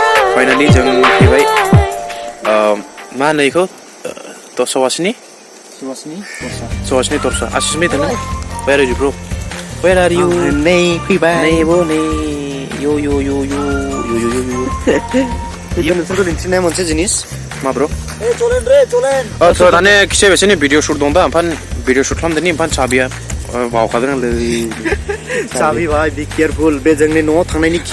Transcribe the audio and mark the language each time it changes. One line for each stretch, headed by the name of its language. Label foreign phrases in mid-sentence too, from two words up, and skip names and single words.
Bodo: फाइनाली जों फैबाय मा होनो बेखौ सवासनि दरसा आशिस मे थाङो
English: Where are you bro? Where are you?
Bodo: नै फैबाय नै बो नै यो बेखौ नोंसोरखौ दिन्थिनाय मोनसे जिनिस मा ब्रो चलेन थ' दाने खिसे बेसेनि भिडिअ शुट दं दा ओमफ्राय भिडिअ शुट खालामदोनि ओमफ्राय चाबिया बावखादों आंलै चाबि भाई
English: be careful
Bodo: बे जोंनि न'आव थांनायनि की